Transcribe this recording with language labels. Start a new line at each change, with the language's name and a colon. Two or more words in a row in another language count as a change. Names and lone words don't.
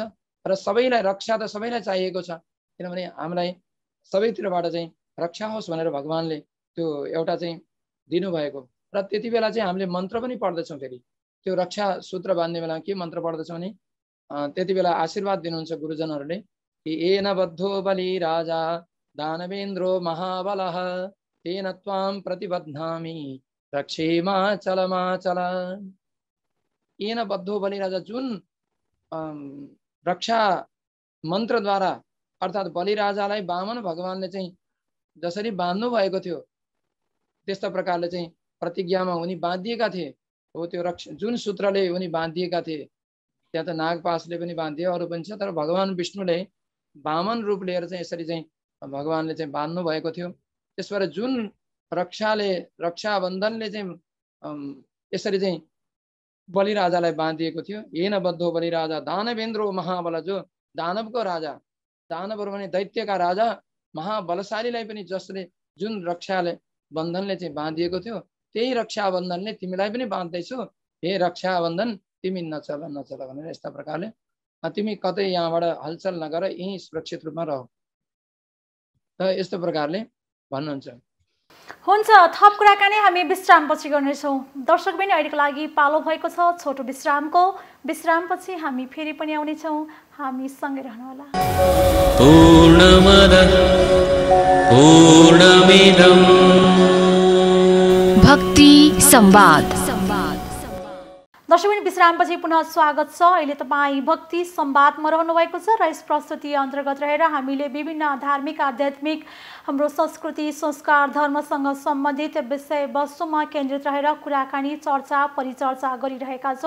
Nepali: र सबैलाई रक्षा त सबैलाई चाहिएको छ, किनभने हामीलाई सबैतिरबाट चाहिँ रक्षा होस् भनेर भगवानले त्यो एउटा चाहिँ दिनुभएको। र त्यति बेला चाहिँ हामीले मन्त्र पनि पढ्दछौँ। फेरि त्यो रक्षा सूत्र बाँध्ने बेला के मन्त्र पढ्दछौँ भने त्यति बेला आशीर्वाद दिनुहुन्छ गुरुजनहरूले कि
Sanskrit: येन बद्धो बलि राजा दानवेन्द्रो महाबलः तेन त्वां प्रतिबध्नामि रक्षेमाचलमाचल। येन बद्धो बलि राजा,
Nepali: जुन रक्षा मन्त्रद्वारा अर्थात् बलिराजालाई वामन भगवानले चाहिँ जसरी बाँध्नु भएको थियो त्यस्ता प्रकारले चाहिँ प्रतिज्ञामा उनी बाँधिएका थिए हो। त्यो जुन सूत्रले उनी बाँधिएका थिए, त्यहाँ त नागपासले पनि बाँधिए, अरू पनि छ, तर भगवान विष्णुले वामन रूप लिएर चाहिँ यसरी चाहिँ भगवानले चाहिँ बाँध्नु भएको थियो। त्यसबाट जुन रक्षाबन्धनले चाहिँ यसरी चाहिँ बलिराजालाई बाँधिएको थियो।
Sanskrit: येन बद्धो बलिराजा दानवेन्द्रो महाबल,
Nepali: जो दानवको राजा, दानवहरू भने दैत्यका राजा महाबलशालीलाई पनि जसले जुन रक्षाले बन्धनले चाहिँ बाँधिएको थियो, त्यही रक्षाबन्धनले तिमीलाई पनि बाँध्दैछु, हे रक्षाबन्धन तिमी नचल नचल भनेर यस्ता प्रकारले तिमी कतै यहाँबाट हलचल नगर, यहीँ सुरक्षित रूपमा रह, त यस्तो प्रकारले भन्नुहुन्छ। हुन्छ, थप कुराकानी हामी विश्रामपछि गर्नेछौँ। दर्शक पनि अहिलेको लागि पालो भएको छ छोटो विश्रामको। विश्रामपछि हामी फेरि पनि आउनेछौँ, हामी सँगै रहनुहोला।
Sanskrit: पूर्णमदः पूर्णमिदं
Nepali: भक्ति संवाद। दर्शक विश्रामपछि पुनः स्वागत छ। अहिले तपाईँ भक्ति संवादमा रहनुभएको छ र यस प्रस्तुति अन्तर्गत रहेर हामीले विभिन्न धार्मिक आध्यात्मिक हाम्रो संस्कृति संस्कार धर्मसँग सम्बन्धित विषयवस्तुमा केन्द्रित रहेर कुराकानी चर्चा परिचर्चा गरिरहेका छौँ।